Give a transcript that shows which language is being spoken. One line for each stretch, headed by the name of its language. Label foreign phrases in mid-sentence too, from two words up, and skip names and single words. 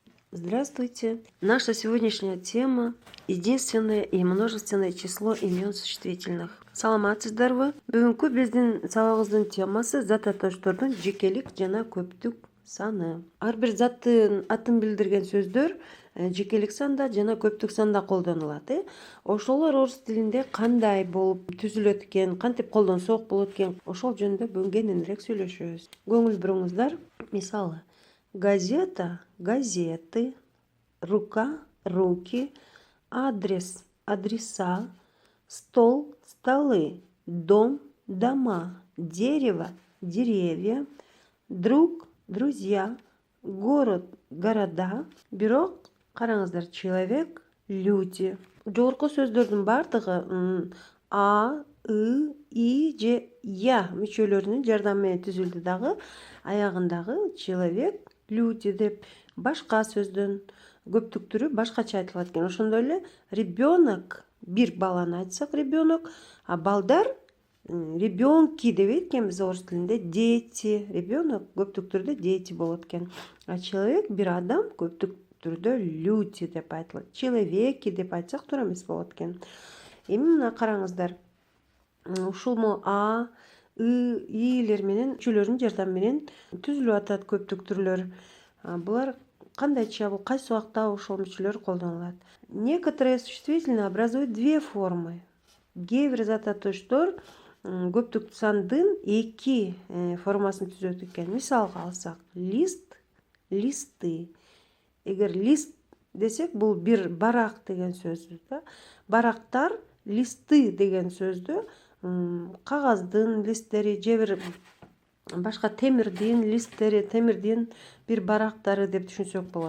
Russian: Здравствуйте! Наша сегодняшняя тема — единственное и множественное число имен существительных.
Kyrgyz: Саламатсыздарбы? Бүгүнкү биздин сабагыбыздын темасы зат аташтардын жекелик жана көптүк саны. Ар бир заттын атын билдирген сөздөр жекелик санда жана көптүк санда колдонулат. Ошолор орус тилинде кандай болуп түзүлөт экен, кантип колдонсок болот экен, ошол жөнүндө бүгүн кененирээк сүйлөшөбүз. Көңүл буруңуздар. Мисалы:
Russian: газета — газеты, рука — руки, адрес — адреса, стол — столы, дом — дома, дерево — деревья, друг — друзья, город — города.
Kyrgyz: Бирок караңыздар,
Russian: человек — люди.
Kyrgyz: Жогорку сөздөрдүн бардыгы а, и же я мүчөлөрүнүн жардамы менен түзүлдү дагы аягындагы
Russian: человек, люди
Kyrgyz: деп. Башка сөздүн көптүк түрү башкача айтылат экен. Ошондой эле ребенок, бир баланы айтсак ребенок, а балдар ребенки дебейт экенбиз орус тилинде.
Russian: Дети, ребенок
Kyrgyz: көптүк түрдө дети болот экен. А человек, бир адам, көптүк түрдө люди деп айтылат. Человеки деп айтсак туура эмес болот экен. Эми мына караңыздар. Ушул а, илер менен мүчөлөрдүн жардамы менен түзүлүп атат көптүк түрлөр. Булар кандайча, бул кайсы убакта ошол мүчөлөр колдонулат?
Russian: Некоторые существительные образуют две формы.
Kyrgyz: Кээ бир зат аташтар көптүк сандын эки формасын түзөт экен. Мисалга алсак:
Russian: лист, листы.
Kyrgyz: Эгер лист десек, бул бир барак деген сөз да. Барактар, листы деген сөздү кагаздын листтери же бир башка темирдин листтери, темирдин бир барактары деп түшүнсөк болот.